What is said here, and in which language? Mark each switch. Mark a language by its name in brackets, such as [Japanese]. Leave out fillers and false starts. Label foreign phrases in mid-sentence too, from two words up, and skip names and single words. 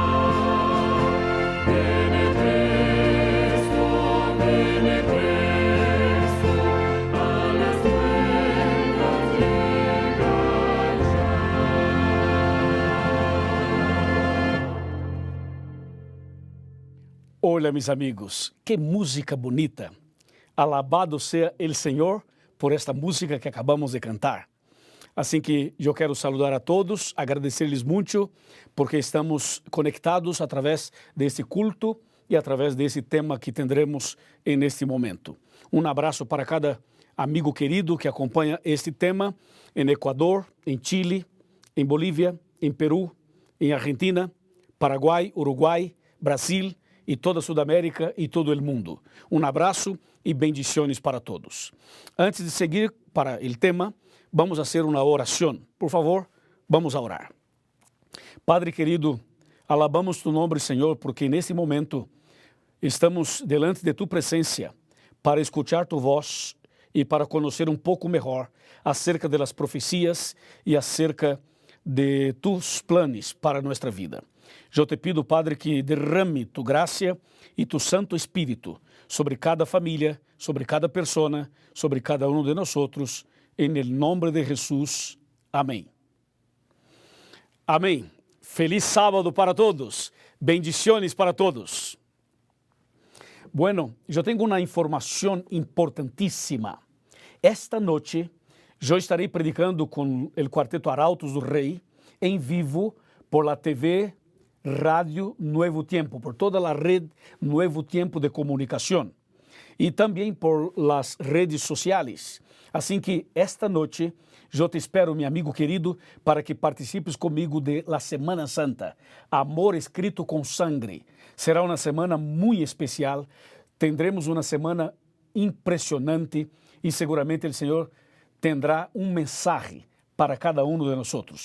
[Spanish] Viene presto, a las puertas llega ya. Hola mis amigos, qué música bonita. Alabado sea el Señor por esta música que acabamos de cantar. [Portuguese] Assim que eu quero saludar a todos, agradecer-lhes muito porque estamos conectados através desse culto e através desse tema que tendremos neste momento. Um abraço para cada amigo querido que acompanha este tema em Equador, em Chile, em Bolívia, em Peru, em Argentina, Paraguai, Uruguai, Brasil e toda a Sudamérica e todo o mundo. Um abraço e bendições para todos. Antes de seguir para o tema, vamos fazer uma oração. [Spanish] Por favor, vamos a orar. [Portuguese] Padre querido, [Spanish] alabamos tu [Portuguese] nome, Senhor, porque nesse momento estamos delante de tu presença para escutar tu voz e para conhecer um pouco melhor acerca das profecias e acerca de tus planos para nossa vida. Eu te pido, Padre, que derrame tu graça e tu Santo Espírito sobre cada família, sobre cada pessoa, sobre cada um de nós outros, em nome de Jesus. Amém. Amém. Feliz sábado para todos. [Spanish] Bendiciones para todos. Bueno, [Portuguese] eu tenho uma informação importantíssima. Esta noite, eu estarei predicando com o Quarteto Arautos do Rei, em vivo, [Spanish] por la [Portuguese] TV, Rádio Nuevo Tiempo, por toda a rede Nuevo Tiempo de comunicação. E também [Spanish] por las [Portuguese] redes sociais. Assim que esta noite, eu te espero, meu amigo querido, para que participes comigo [Spanish] de la Semana Santa. [Portuguese] Amor escrito com sangue. Será uma semana muito especial. Tendremos uma semana impressionante e seguramente o Senhor tendrá um mensagem para cada um de nós outros.